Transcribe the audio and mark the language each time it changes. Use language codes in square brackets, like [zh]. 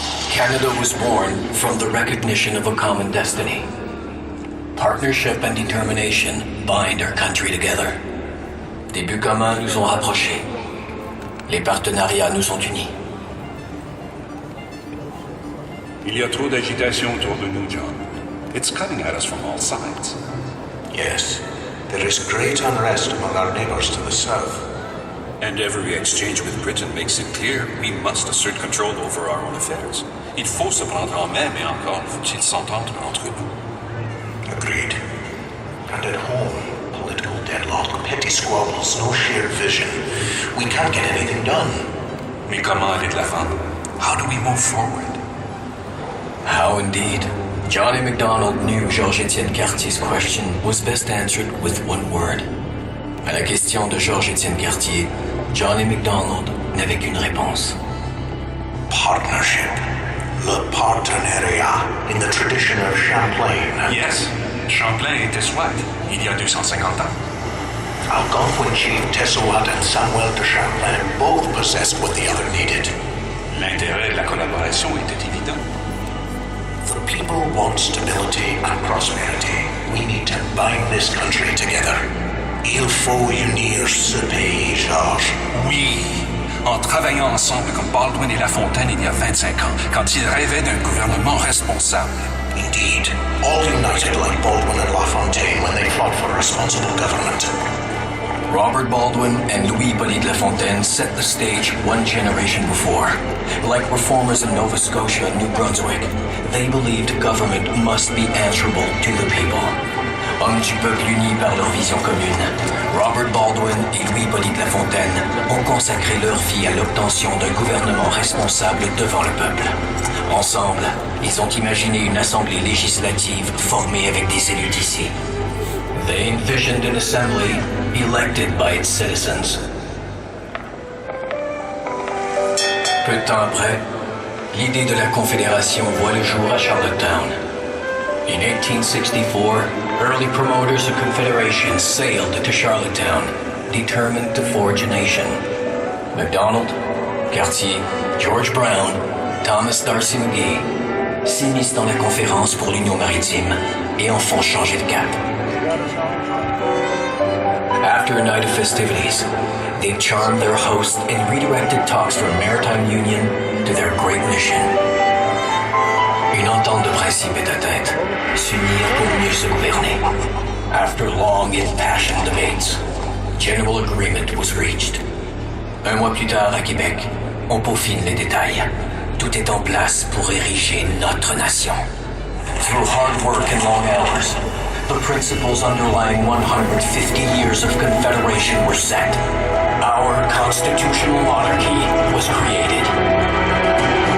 [en] Canada was born from the recognition of a common destiny. Partnership and determination bind our country together. [fr] Des buts communs nous ont rapprochés. Les partenariats nous ont unis. Il y a trop d'agitation autour de nous, John. [en] It's coming at us from all sides. Yes, there is great unrest among our neighbors to the south. And every exchange with Britain makes it clear we must assert control over our own affairs. [fr] Il faut se prendre en main, mais encore faut-il s'entendre entre nous. [en] Agreed. And at home, political deadlock, petty squabbles, no shared vision. We can't get anything done. [fr] Mais comment aller de l'avant? [en] How do we move forward? How indeed? Johnny MacDonald knew Georges-Étienne Cartier's question was best answered with one word. [fr] À la question de Georges-Étienne Cartier, Johnny MacDonald n'avait qu'une réponse. [en] Partnership. [fr] Le partenariat, [en] in the tradition of Champlain. Yes, [fr] Champlain et Tessouat, il y a 250 ans. [en] Algonquin chief Tessouat and Samuel de Champlain both possessed what the other needed. [fr] L'intérêt de la collaboration était évident. [en] The people want stability and prosperity. We need to bind this country together. [fr] Il faut unir ce pays, Georges. Oui, en travaillant ensemble comme Baldwin et La Fontaine il y a 25 ans, quand ils rêvaient d'un gouvernement responsable. [en] Indeed, all united like Baldwin and La Fontaine when they fought for responsible government. Robert Baldwin and Louis-Hippolyte Lafontaine set the stage one generation before. Like reformers in Nova Scotia and New Brunswick, they believed government must be answerable to the people. [fr] Hommes du peuple unis par leur vision commune, Robert Baldwin et Louis-Hippolyte Lafontaine ont consacré leur vie à l'obtention d'un gouvernement responsable devant le peuple. Ensemble, ils ont imaginé une assemblée législative formée avec des élus d'ici. [en] They envisioned an assembly elected by its citizens. [fr] Peu de temps après, l'idée de la Confédération voit le jour à Charlottetown. [en] In 1864, early promoters of Confederation sailed to Charlottetown, determined to forge a nation. [fr] MacDonald, Cartier, George Brown, Thomas D'Arcy McGee s'immiscent dans la conférence pour l'Union maritime et en font changer de cap. [en] After a night of festivities, they charmed their hosts and redirected talks from maritime union to their great mission. [fr] Une entente de principe est atteinte, s'unir pour mieux se gouverner. [en] After long impassioned debates, general agreement was reached. [fr] Un mois plus tard à Québec, on peaufine les détails. Tout est en place pour ériger notre nation. [en] Through hard work and long hours, the principles underlying 150 years of Confederation were set. Our constitutional monarchy was created.